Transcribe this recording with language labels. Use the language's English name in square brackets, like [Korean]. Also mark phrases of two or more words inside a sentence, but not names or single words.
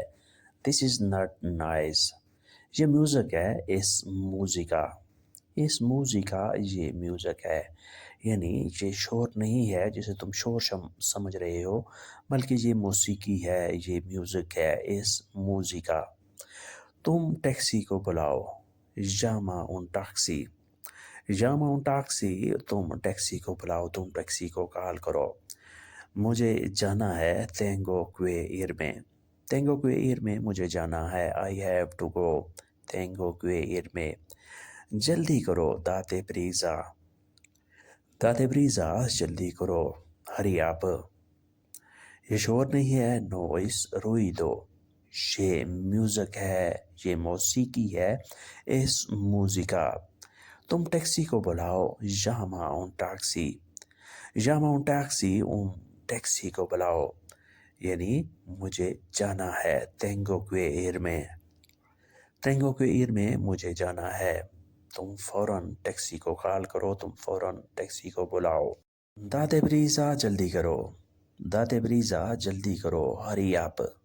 [English] this is not noise, [Urdu] یہ میوزک ہے, [Spanish] es música, es música, [Urdu] یہ میوزک ہے. یعنی یہ شور نہیں ہے جسے تم شور سمجھ رہے ہو، بلکہ یہ موسیقی ہے، یہ میوزک ہے, [Spanish] es música. [Urdu] تم ٹیکسی کو بلاؤ, [Spanish] llama un taxi, llama un taxi, [Urdu] تم ٹیکسی کو بلاؤ، تم ٹیکسی کو کال کرو. مجھے جانا ہے [Spanish] tengo que ir [Urdu] میں, [Spanish] tengo que ir [Urdu] میں مجھے جانا ہے. [English] I have to go [Spanish] tengo que ir [Urdu] میں۔ جلدی کرو, [Spanish] date prisa, date prisa, [Urdu] جلدی کرو, [English] hurry up. [Urdu] یہ شور نہیں ہے، نوائس روئیدو، یہ میوزک ہے، یہ موسیقی ہے, [Spanish] es música. [Urdu] تم ٹیکسی کو بلاؤ, [Spanish] llama un taxi, llama un taxi, [Urdu] ٹیکسی کو بلاؤ. یعنی مجھے جانا ہے [Spanish] tengo que ir [Urdu] میں, [Spanish] tengo que ir [Urdu] میں مجھے جانا ہے. تم فوراً ٹیکسی کو کال کرو، تم فوراً ٹیکسی کو بلاؤ. [Spanish] date prisa, [Urdu] جلدی کرو, [Spanish] date prisa, [Urdu] جلدی کرو, [English] hurry up.